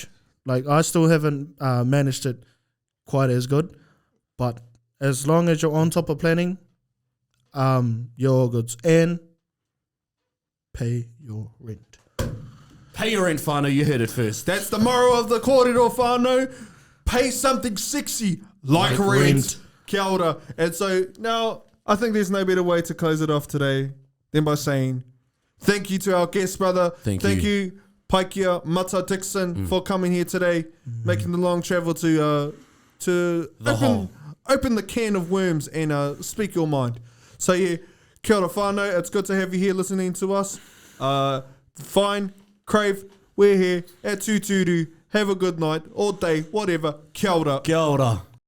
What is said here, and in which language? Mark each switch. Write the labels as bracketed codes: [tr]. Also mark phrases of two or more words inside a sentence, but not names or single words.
[en] Like I still haven't managed it quite as good, but as long as you're on top of planning, you're all good. And pay your rent. Pay your rent, whānau. You heard it first. That's the moral of the [mi] kōrero whānau. [en] Pay something sexy like rent. [mi] Kia ora. [en] And so now I think there's no better way to close it off today than by saying thank you to our guest brother. Thank you Paikea Mata Dickson for coming here today, making the long travel to open the can of worms and speak your mind. So yeah, [mi] kia ora whānau. [en] It's good to have you here listening to us. Fine, Crave, we're here at Tūru. Have a good night, or day, whatever. [mi] Kia ora. Kia ora.